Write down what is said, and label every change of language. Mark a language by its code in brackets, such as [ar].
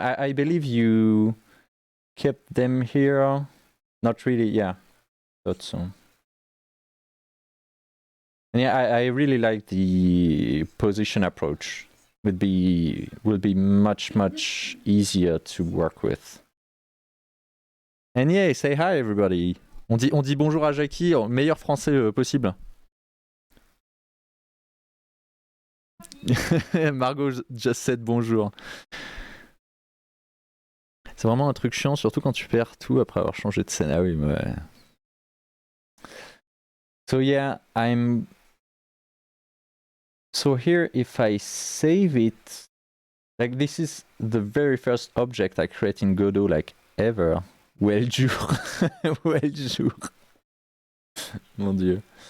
[en] I believe you kept them here. Not really, yeah. Thought so. And yeah, I really like the position approach. Will be much easier to work with. And yeah, say hi everybody. [fr] On dit bonjour à Jackie en meilleur français possible. [en] Margot just said bonjour. [fr] C'est vraiment un truc chiant, surtout quand tu perds tout après avoir changé de scène. Ah oui, mais ouais. [en] So yeah, So here, if I save it, like this is the very first object I create in Godot, like ever. Well jour. Well jour. [fr] Mon dieu.